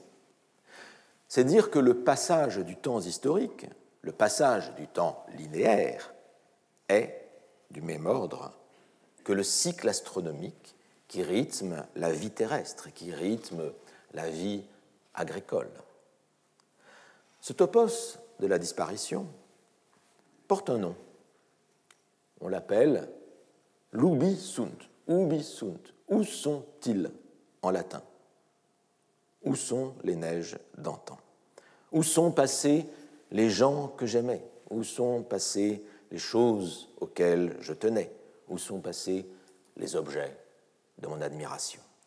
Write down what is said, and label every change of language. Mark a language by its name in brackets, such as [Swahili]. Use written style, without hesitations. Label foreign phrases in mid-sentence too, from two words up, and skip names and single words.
[French] C'est dire que le passage du temps historique, le passage du temps linéaire, est du même ordre que le cycle astronomique qui rythme la vie terrestre, qui rythme la vie agricole. Ce topos de la disparition porte un nom. On l'appelle l' [Latin] ubi sunt. Ubi sunt. [French] Où sont-ils en latin? Où sont les neiges d'antan? Où sont passés les gens que j'aimais? Où sont passées les choses auxquelles je tenais? Où sont passés les objets de mon admiration?